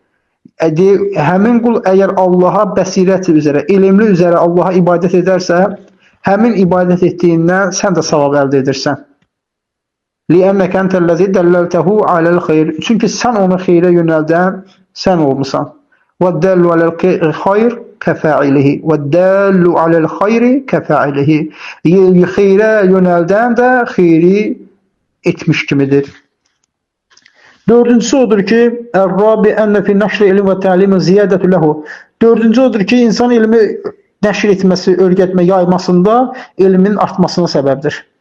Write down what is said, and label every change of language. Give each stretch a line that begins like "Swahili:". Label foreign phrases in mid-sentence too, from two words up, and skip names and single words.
Azerbaijani: Həmin qul əgər Allaha bəsirət üzərə, elmli üzərə Allaha ibadət edərsə, həmin ibadət etdiyindən sən də savab əldə edirsən.
Arabic: لأنك أنت الذي دللته على الخير.
Azerbaijani: Çünki sən onu xeyrə yönəldən sən olmusan.
Arabic: وَالدَّالُّ عَلَى الْخَيْرِ كَفَاعِلِهِ وَالدَّالُّ عَلَى الْخَيْرِ كَفَاعِلِهِ.
Azerbaijani: Xeyrə yönəldən də xeyri etmiş kimidir. Dördüncüsü odur ki,
Arabic: الرابع أن في نشر العلم والتعليم زيادة له.
Azerbaijani: Dördüncü odur ki, insan ilmi nəşr etməsi, öyrətmə, yaymasında elmin artmasına səbəbdir.